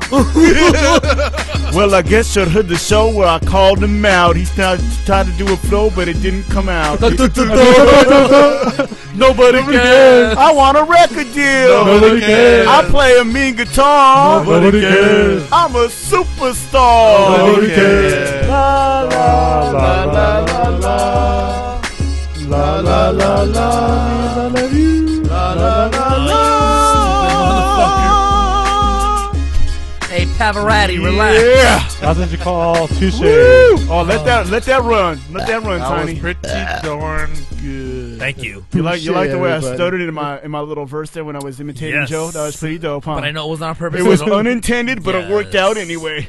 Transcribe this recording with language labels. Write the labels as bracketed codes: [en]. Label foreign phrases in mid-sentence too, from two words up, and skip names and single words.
[en] Well, I guess you heard the show where I called him out. He tried to do a flow, but it didn't come out. Nobody cares. I want a record deal. Nobody cares. I play a mean guitar. Nobody cares. I'm a superstar. Nobody cares. La la la la la la. La la la la. I love you. La la la la. Hey, Pavarotti, relax. Yeah. That's what you call touche. Woo. Oh, let that run. Let that run, That Tiny. was pretty darn good. Thank you. You like the way I everybody. stuttered in my little verse there when I was imitating Yes. Joe? That was pretty dope, huh? But I know it wasn't on purpose. It was unintended, but it worked out Yes. anyway.